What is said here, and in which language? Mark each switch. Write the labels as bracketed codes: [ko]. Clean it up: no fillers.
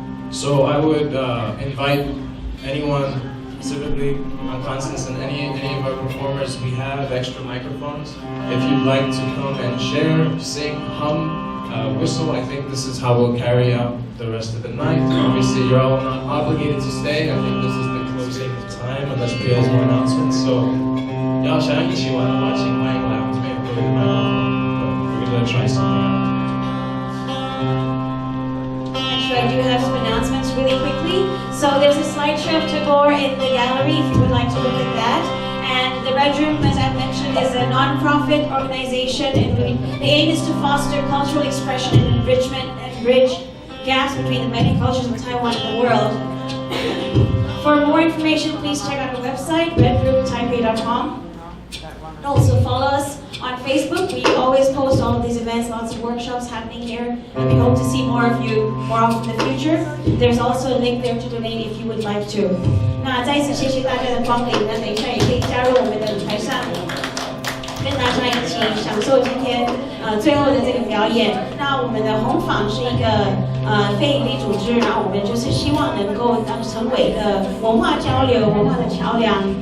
[en] So I would invite anyone, specifically Constance and any of our performers, we have extra microphones. If you'd like to come and share, sing, hum, whistle, I think this is how we'll carry out the rest of the night. Obviously, you're all not obligated to stay. I think this is the closing time, unless Priya has more announcements. [zh] So, 要想一起玩的话，请欢迎来我们这边有各位的麦克风。 [en] We're gonna try something out. I do have some announcements really quickly. So there's a slideshow of Tagore in the gallery if you would like to look at that. And the Red Room, as I mentioned, is a non-profit organization, and the aim is to foster cultural expression and enrichment and bridge gaps between the many cultures of Taiwan and the world. For more information, please check out our website, redroomtaipei.com. Also follow us on Facebook. We always post all of these events, lots of workshops happening here, and we hope to see more of you more often in the future. There's also a link there to donate if you would like to. [zh] 那再一次谢谢大家的光临，那等一下也可以加入我们的舞台上，跟大家一起享受今天最后的这个表演。那我们的红坊是一个非营利组织，然后我们就是希望能够成为一个文化交流、文化的桥梁。